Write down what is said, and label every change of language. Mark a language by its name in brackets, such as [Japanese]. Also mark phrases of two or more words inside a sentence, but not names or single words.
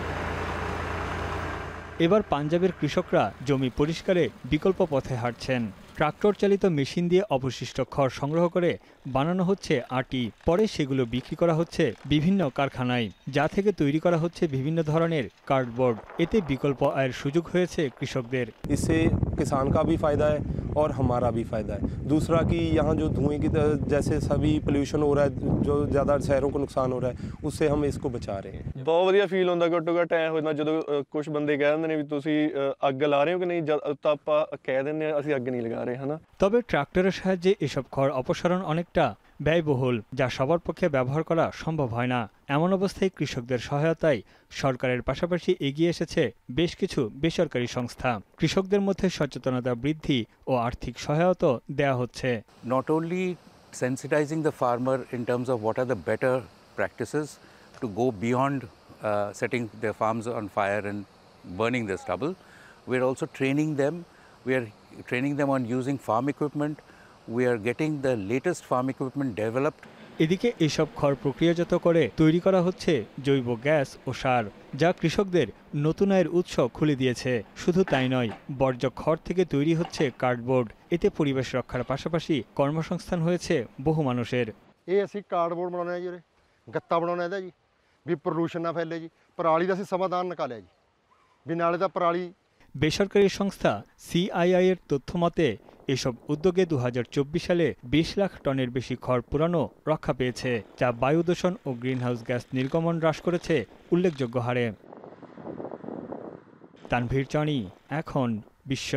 [Bangla] এবার পাঞ্জাবের কৃষকরা জমি পরিষ্কারে বিকল্প পথে হাঁটছেন। ট্রাক্টর চালিত মেশিন দিয়ে অবশিষ্ট খড় সংগ্রহ করে বানানো হচ্ছে আটি। পরে সেগুলো বিক্রি করা হচ্ছে বিভিন্ন কারখানায়, যা থেকে তৈরি করা হচ্ছে বিভিন্ন ধরনের কার্ডবোর্ড। এতে বিকল্প আয়ের সুযোগ হয়েছে কৃষকদের। [Hindi] इससे किसान का भी फायदा है और हमारा भी फायदा है। दूसरा कि यहाँ जो धुएं की जैसे सभी पोल्यूशन हो रहा है, जो ज़्यादा शहरों को नुकसान हो रहा है, उससे हम इसको बचा रहे हैं। [Punjabi] बहुत ਵਧੀਆ ਫੀਲ ਹੁੰਦਾ। ਘੱਟੋ ਘੱਟ ਐ ਹੁੰਦਾ ਜਦੋਂ ਕੁਝ ਬੰਦੇ ਕਹਿ ਦਿੰਦੇ ਨੇ ਵੀ ਤੁਸੀਂ ਅੱਗ ਲਾ ਰਹੇ ਹੋ ਕਿ ਨਹੀਂ, ਤਾਂ ਆਪਾਂ ਕਹਿ ਦਿੰਦੇ ਆ ਅਸੀਂ ਅੱਗ ਨਹੀਂ ਲਗਾ ਰਹੇ, ਹਨਾ। [Bangla] তবে ট্রাক্টরের সাহায্যে এসব খড় অপসারণ অনেকটা ব্যয়বহুল, যা সবার পক্ষে ব্যবহার করা সম্ভব হয় না। এমন অবস্থায় কৃষকদের সহায়তায় সরকারের পাশাপাশি এগিয়ে এসেছে বেশ কিছু বেসরকারি সংস্থা। কৃষকদের মধ্যে সচেতনতা বৃদ্ধি ও আর্থিক সহায়তা দেয়া হচ্ছে। [English] Not only sensitizing the farmer in terms of what are the better practices to go beyond setting their farms on fire and burning their stubble, we are also training them. We are training them on using farm equipment. We are getting the latest farm equipment developed. [Bangla] এদিকে এসব খড় প্রক্রিয়াজাত করে তৈরি করা হচ্ছে জৈব গ্যাস ও সার, যা কৃষকদের নতুন আয়ের উৎস খুলে দিয়েছে। শুধু তাই নয়, বর্জ্য খড় থেকে তৈরি হচ্ছে কার্ডবোর্ড। এতে পরিবেশ রক্ষার পাশাপাশি কর্মসংস্থান হয়েছে বহু মানুষের। [Punjabi] ਇਹ ਅਸੀਂ ਕਾਰਡਬੋਰਡ ਬਣਾਉਣਾ ਜੀ, ਉਰੇ ਗੱਤਾ ਬਣਾਉਣਾ ਇਹਦਾ ਜੀ, ਵੀ ਪ੍ਰਦੂਸ਼ਣ ਨਾ ਫੈਲੇ ਜੀ। ਪਰਾਲੀ ਦਾ ਅਸੀਂ ਸਮਾਧਾਨ ਨਿਕਾਲਿਆ ਜੀ, ਵੀ ਨਾਲੇ ਤਾਂ ਪਰਾਲੀ। [Bangla] বেসরকারি সংস্থা সিআইআই এর তথ্য মতে এসব উদ্যোগে 2024 সালে 20 লাখ টনের বেশি খড় পোড়ানো রক্ষা পেয়েছে, যা বায়ু দূষণ ও গ্রিনহাউস গ্যাস নির্গমন হ্রাস করেছে উল্লেখযোগ্য হারে। তানভীর জনি, এখন বিশ্ব।